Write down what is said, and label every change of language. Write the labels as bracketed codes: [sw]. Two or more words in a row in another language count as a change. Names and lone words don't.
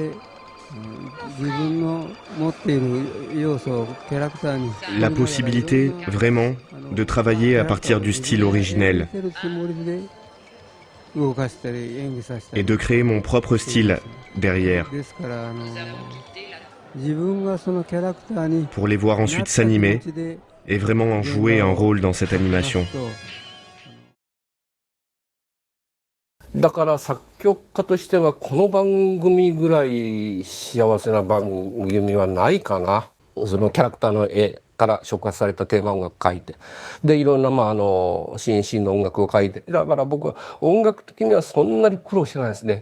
[fr] La possibilité, vraiment, de travailler à partir du style originel et de créer mon propre style derrière, pour les voir ensuite s'animer et vraiment jouer un rôle dans cette animation. [ja] だから作曲家としてはこの番組ぐらい幸せな番組はないかな。そのキャラクターの絵から触発されたテーマ音楽書いて、でいろんな新進の音楽を書いて、だから僕は音楽的にはそんなに苦労してないですね。